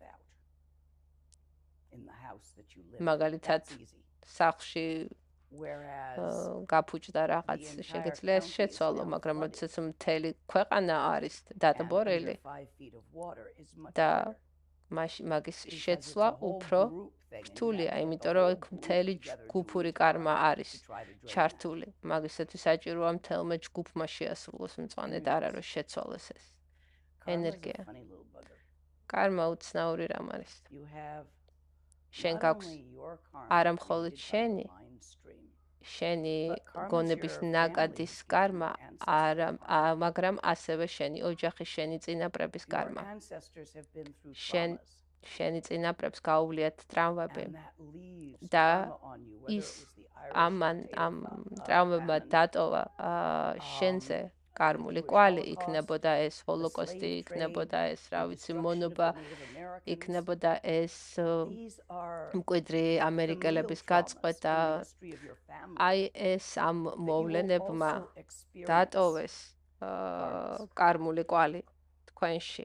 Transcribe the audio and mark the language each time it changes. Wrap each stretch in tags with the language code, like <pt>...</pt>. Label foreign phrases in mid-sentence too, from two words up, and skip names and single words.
<ka>მაგალითად სახლში გაფუჭდა რაღაც, შეგეძლია შეცვალო, მაგრამ როდესაც მთელი ქვეყანა არის დადბორილი და მაგის შეცვლა უფრო რთულია, იმიტომ რომ აქ მთელი ჯგუფური კარმა არის ჩართული. მაგისათვის საჭიროა მთელმა ჯგუფმა შეასრულოს მწვანე ტარა, რომ შეცვალოს ეს ენერგია. კარმა უცნაური რამ არის. შენ გაქვს არა მხოლოდ შენი შენი</ka> <en>But karma's</en> <ka>გონების</ka> <en>your</en> <ka>ნაკადის</ka> <en>family's</en> <ka>კარმა,</ka> <en>ancestral karma.</en> <ka>მაგრამ ასევე შენი ოჯახის, შენი წინაპრების</ka> <en>Your</en> <ka>კარმა.</ka> <en>ancestors have been through</en> <ka>შენ</ka> <en>traumas,</en> <ka>შენი წინაპრებს გაუვლიათ ტრავმები</ka> <en>and that leaves</en> <ka>და</ka> <en>trauma on you, whether it</en> <ka>ის</ka> <en>was the Irish</en> <ka>ამან</ka> <en>potato</en> <ka>ამ</ka> <en>famine,</en> <ka>ტრავმებმა დატოვა შენზე karmuli კვალი, იქნებოდა ეს ჰოლოკოსტი, იქნებოდა ეს, რა ვიცი, მონობა, იქნებოდა ეს მკვიდრი ამერიკელების გაწყვეტა. აი ეს ამ მოვლენებმა დატოვეს karmuli კვალი თქვენში.</ka>